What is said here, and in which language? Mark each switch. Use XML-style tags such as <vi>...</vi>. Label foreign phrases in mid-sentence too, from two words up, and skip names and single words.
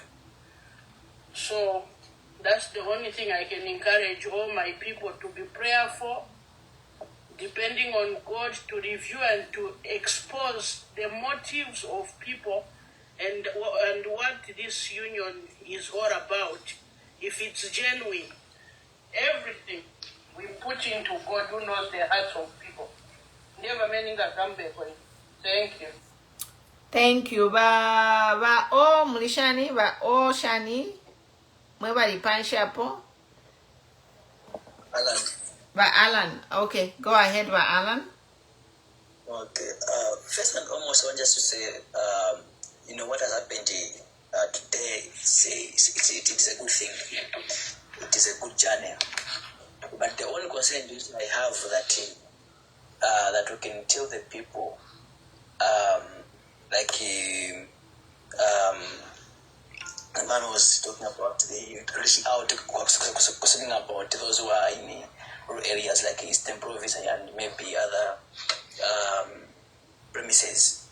<en>So that's the only thing I can encourage all my people to be prayerful, depending on God to review and to expose the motives of people and what this union is all about. If it's genuine, everything we put into God who knows the hearts of people. Never meaning that come back. Thank you. Thank you.</en> <bem>Ba o mulishani ba o shani. Mwe bali panshapo.</bem> <en>Alan. Ba Alan. Okay, go ahead, ba Alan. Okay. First and foremost, I want just to say, what has happened today. It is a good thing. It is a good journey. But the only concern I have that we can tell the people, the man was talking about the reaching out, concerning about those who are in rural areas like Eastern Province and maybe other premises.</en>